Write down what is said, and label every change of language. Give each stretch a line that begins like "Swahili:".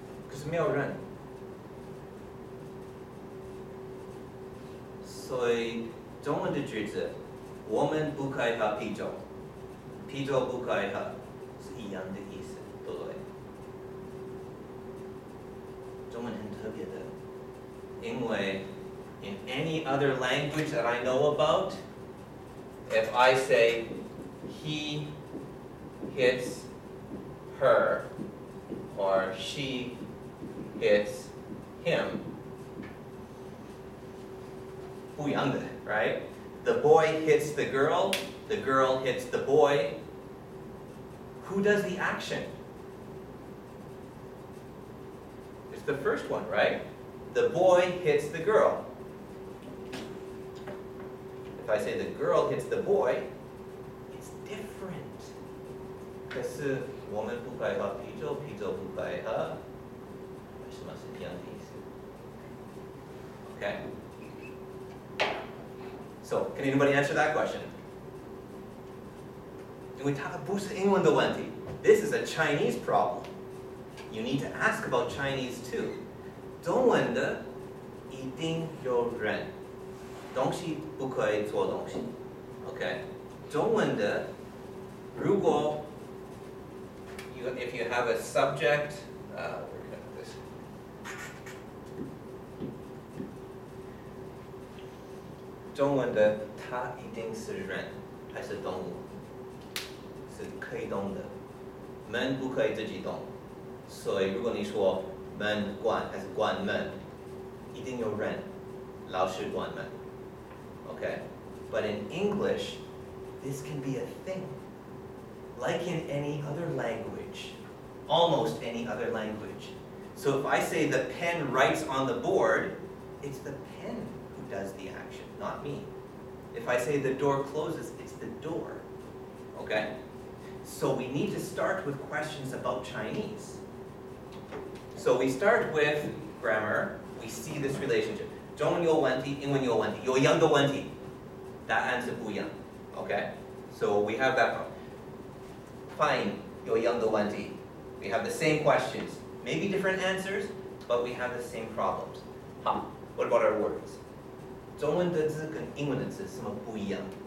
Chinese: 可是没有人，所以中文的句子，我们不可以喝啤酒，啤酒不可以喝，是一样的意思，对不对？中文很特别的，因为
English: in any other language that I know about, if I say he hits her or she hits him,
Chinese: 不一样的
English: right? The boy hits the girl hits the boy. Who does the action? It's the first one, right? The boy hits the girl. If I say the girl hits the boy, it's different.
Chinese: 可是我们不可以喝啤酒，啤酒不可以喝，为什么是一样的意思 ？Okay.
English: So, can anybody answer that question?
Chinese: 因为它不是英文的问题
English: This is a Chinese problem. You need to ask about Chinese too.
Chinese: 中文的一定有人，东西不可以做东西 ，OK？中文的，如果
English: if you have a subject, we're gonna do this.
Chinese: 中文的它一定是人还是动物？是可以动的，门不可以自己动。所以如果你说门关还是关门，一定有人，老师关门。Okay?
English: But in English, this can be a thing. Like in any other language, almost any other language. So if I say the pen writes on the board, it's the pen who does the action, not me. If I say the door closes, it's the door. Okay? So we need to start with questions about Chinese. So we start with grammar. We see this relationship.
Chinese: 中文有问题，英文有问题，有一样的问题，答案是不一样。
English: Okay? So we have that problem.
Chinese: Fine, 有一样的问题。
English: We have the same questions. Maybe different answers, but we have the same problems. 好 What about our words?
Chinese: 中文的字跟英文的字什么不一样？